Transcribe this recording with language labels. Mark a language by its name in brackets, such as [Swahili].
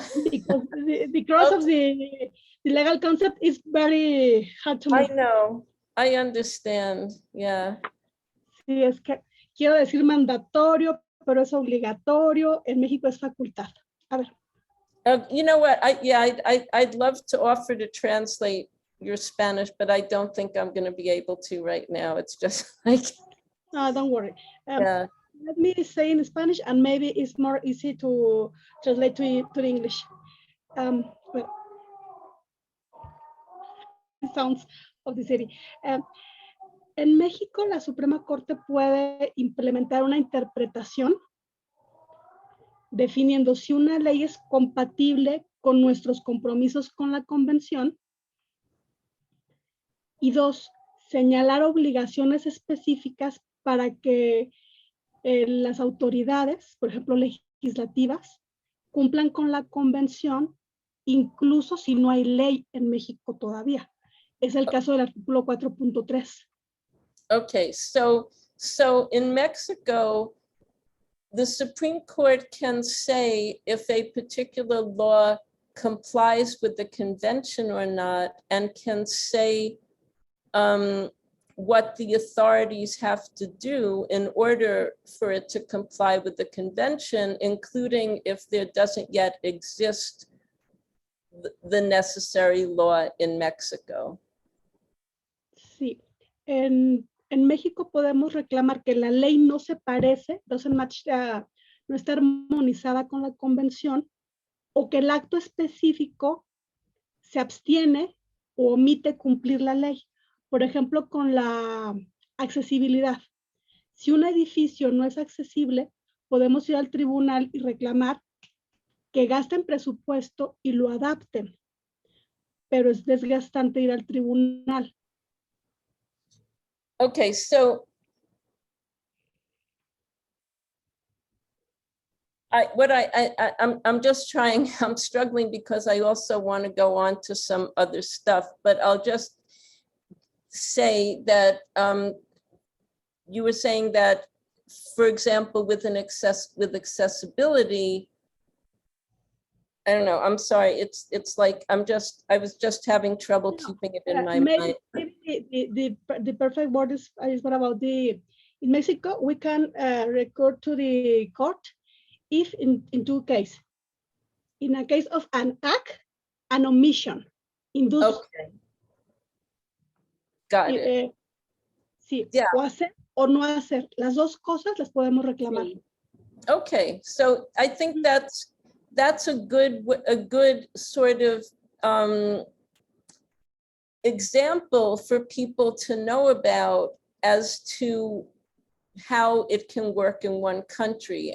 [English] Because the cross of the legal concept is very hard to I me. know. I understand. Yeah. [Spanish] Sí, es que quiero decir mandatorio, pero es obligatorio. En México es facultad. A ver. [English] You know what? I'd love to offer to translate your Spanish, but I don't think I'm going to be able to right now. It's just like. No, don't worry. Yeah. Let me say in Spanish, and maybe it's more easy to translate to English. Well, sounds of the city. [Spanish] En México, la Suprema Corte puede implementar una interpretación definiendo si una ley es compatible con nuestros compromisos con la Convención. Y dos, señalar obligaciones específicas para que las autoridades, por ejemplo, legislativas, cumplan con la Convención, incluso si no hay ley en México todavía. Es el caso del artículo 4.3. [English] Okay, so in Mexico, the Supreme Court can say if a particular law complies with the convention or not, and can say what the authorities have to do in order for it to comply with the convention, including if there doesn't yet exist the necessary law in Mexico. [Spanish] Sí, en México podemos reclamar que la ley no se parece, [English] doesn't match, [Spanish] no está armonizada con la convención, o que el acto específico se abstiene o omite cumplir la ley. Por ejemplo, con la accesibilidad. Si un edificio no es accesible, podemos ir al tribunal y reclamar que gasten presupuesto y lo adapten, pero es desgastante ir al tribunal. [English] Okay, so I'm just trying, I'm struggling because I also want to go on to some other stuff, but I'll just say that you were saying that, for example, with accessibility, I don't know, I'm sorry, it's like I was just having trouble keeping it in my mind. Maybe the perfect word is what about in Mexico, we can record to the court if in two cases. In a case of an act, an omission. Okay. Got it. [Spanish] Sí, [English] Yeah. [Spanish] O hacer o no hacer. Las dos cosas las podemos reclamar. [English] Okay, so I think that's a good sort of example for people to know about as to how it can work in one country.